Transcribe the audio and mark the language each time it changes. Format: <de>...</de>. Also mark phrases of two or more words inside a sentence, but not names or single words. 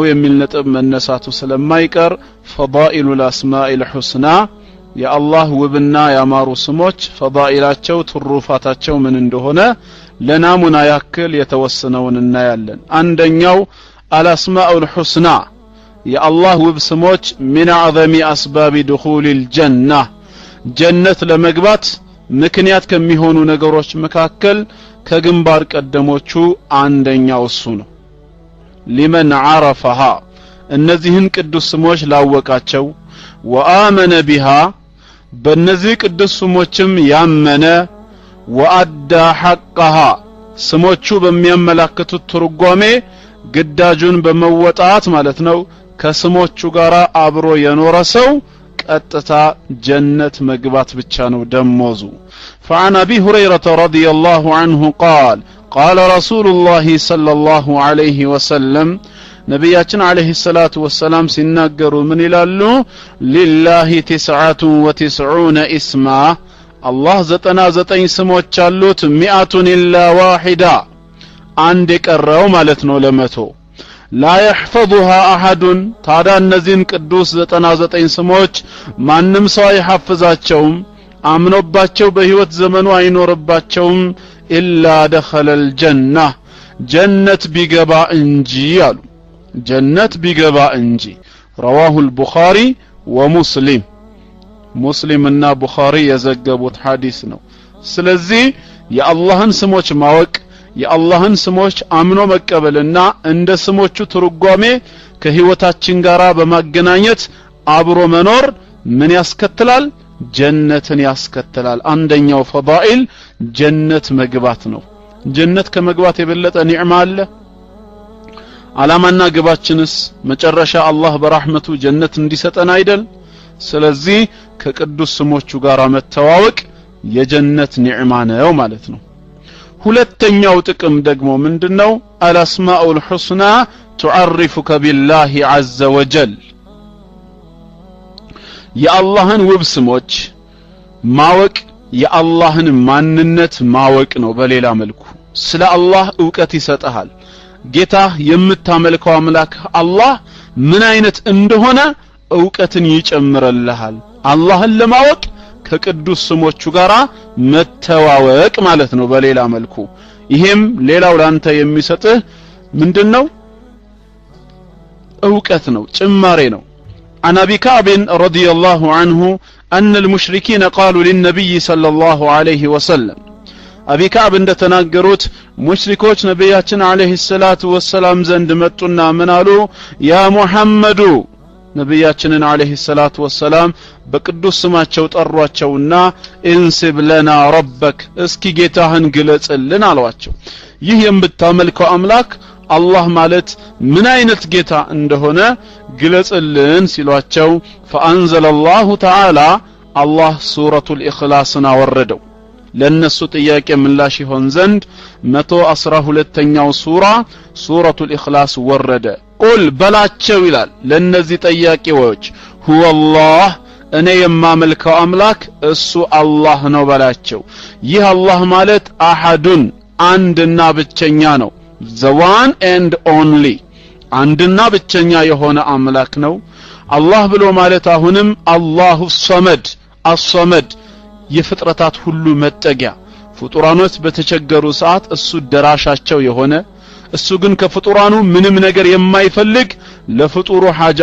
<am>የሚል ነጥብ መነሳቱ ስለማይቀር</am> <ar>فضائل الأسماء الحسنى</ar> <am>የአላህ ውብና ያማሩ ስሞች ፈዳኢላቸው ትሩፋታቸው ምን እንደሆነ ለናሙና ያክል የተወሰነውን እናያለን አንደኛው</am> <ar>الأسماء الحسنى</ar> <am>የአላህ ውብ ስሞች</am> <ar>من اعظم اسباب دخول الجنه</ar> <am>ጀነት ለመግባት ምክንያት ከሚሆኑ ነገሮች መካከል ከግንባር ቀደሞቹ አንደኛው እሱ ነው</am> <ar>لمن عرفها</ar> <am>እነዚህን ቅዱስ ስሞች ላወቃቸው</am> <ar>وآمن بها</ar> <am>በእነዚህ ቅዱስ ስሞችም ያመነ</am> <ar>وأدى حقها</ar> <am>ስሞቹ በሚያመላክቱት ትርጓሜ ግዳጁን በመወጣት ማለት ነው ከስሞቹ ጋር አብሮ የኖረ ሰው ቀጥታ ጀነት መግባት ብቻ ነው ደሞዙ</am> <ar>فعن أبي هريرة رضي الله عنه قال قال رسول الله صلى الله عليه وسلم</ar> <am>ነብያችን</am> <ar>عليه الصلاة والسلام</ar> <am>ሲናገሩ ምን ይላሉ</am> <ar>لله 99 اسما</ar> <am>አላህ 99 ስሞች አሉት</am> <ar>100 إلا واحدا</ar> <am>አንድ የቀረው ማለት ነው ለመቶ</am> <ar>لا يحفظها احد</ar> <am>ታዲያ እነዚህን ቅዱስ 99 ስሞች ማንም ሰው አይሐፍዛቸውም አምኖባቸው በህይወት ዘመኑ አይኖርባቸውም</am> <ar>إلا دخل الجنة</ar> <am>ጀነት ቢገባ እንጂ አሉ ጀነት ቢገባ እንጂ</am> <ar>رواه البخاري ومسلم</ar> <am>ሙስሊምና ቡኻሪ የዘገቡት ሐዲስ ነው ስለዚህ የአላህን ስሞች ማወቅ የአላህን ስሞች አምኖ መቀበልና እንደ ስሞቹ ትርጓሜ ከህይወታችን ጋር በማገናኘት አብሮ መኖር ምን ያስከትላል ጀነትን ያስከትላል አንደኛው ፈዳኢል ጀነት መግባት ነው ጀነት ከመግባት የበለጠ ኒዕማ አለ ዓላማና ግባችንስ መጨረሻ አላህ በረህመቱ ጀነት እንዲሰጠን አይደል ስለዚህ ከቅዱስ ስሞቹ ጋር መተዋወቅ የጀነት ኒዕማ ነው ማለት ነው ሁለተኛው ጥቅም ደግሞ ምንድነው</am> <ar>الأسماء الحسنى تعرفك بالله عز وجل</ar> <am>የአላህን ውብ ስሞች ማወቅ የአላህን ማንነት ማወቅ ነው በሌላ መልኩ ስለ አላህ ዕውቀት ይሰጣል ጌታ የምታመልከው አምላክ አላህ ምን አይነት እንደሆነ ዕውቀትን ይጨምርልሃል አላህን ለማወቅ ከቅዱስ ስሞቹ ጋራ መተዋወቅ ማለት ነው በሌላ መልኩ ይሄም ሌላው ላንተ የሚሰጥህ ምንድነው ዕውቀት ነው ጭማሬ ነው</am> <ar>عن أبي كعب رضي الله عنه أن المشركين قالوا للنبي صلى الله عليه وسلم أبي كعب</ar> <am>እንደተናገሩት ሙሽሪኮች ነብያችን</am> <ar>عليه الصلاة والسلام</ar> <am>ዘንድ መጡና ምን አሉ</am> <ar>يا محمد</ar> <am>ነብያችንን</am> <ar>عليه الصلاة والسلام</ar> <am>በቅዱስ ስማቸው ጠሯቸውና</am> <ar>انسب لنا ربك</ar> <am>እስኪ ጌታህን ግለጽልን አሏቸው ይህ የምታመልከው አምላክ አላህ ማለት ምን አይነት ጌታ እንደሆነ ግለጽልን ሲሏቸው</am> <ar>فأنزل الله تعالى الله سورة الإخلاص</ar> <am>አወረደው ለነሱ ጥያቄ ምላሽ ይሆን ዘንድ 112ኛው</am> <ar>سورة الإخلاص</ar> <am>ወረደ ቁል በላቸው ይላል ለነዚህ ጥያቄዎች</am> <ar>هو الله</ar> <am>እኔ የማመልከው አምላክ እሱ አላህ ነው በላቸው ይህ አላህ ማለት አሐዱን አንድና ብቸኛ ነው</am> <en>the one and only</en> <am>አንድና ብቸኛ የሆነ አምላክ ነው አላህ ብሎ ማለት አሁንም</am> <ar>الله الصمد الصمد</ar> <am>የፍጥረታት ሁሉ መጠጊያ ፍጡራኖች በተቸገሩ ሰዓት እሱ ደራሻቸው የሆነ እሱ ግን ከፍጡራኑ ምንም ነገር የማይፈልግ ለፍጡሩ ሐጃ</am>